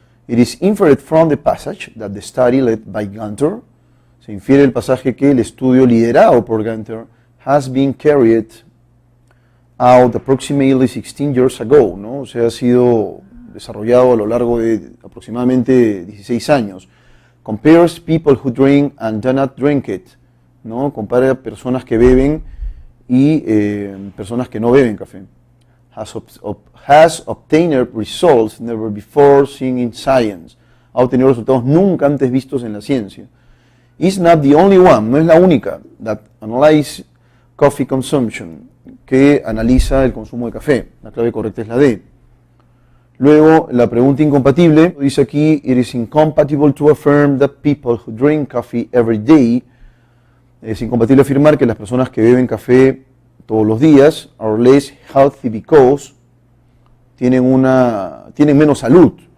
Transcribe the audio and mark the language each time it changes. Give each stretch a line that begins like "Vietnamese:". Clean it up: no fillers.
English: It is inferred from the passage that the study led by Gunter,
Spanish: se infiere el pasaje que el estudio liderado por Gunter
English: has been carried out approximately 16 years ago,
Spanish: ¿no? O sea, ha sido desarrollado a lo largo de aproximadamente 16 años.
English: Compares people who drink and do not drink it, ¿no?
Spanish: Compara personas que beben y personas que no beben café.
English: Has obtained results never before seen in science.
Spanish: Ha obtenido resultados nunca antes vistos en la ciencia.
English: Is not the only one,
Spanish: no es la única,
English: that analyze coffee consumption,
Spanish: que analiza el consumo de café. La clave correcta es la D. Luego, la pregunta incompatible, dice aquí,
English: it is incompatible to affirm that people who drink coffee every day,
Spanish: es incompatible afirmar que las personas que beben café todos los días
English: are less healthy because
Spanish: tienen menos salud.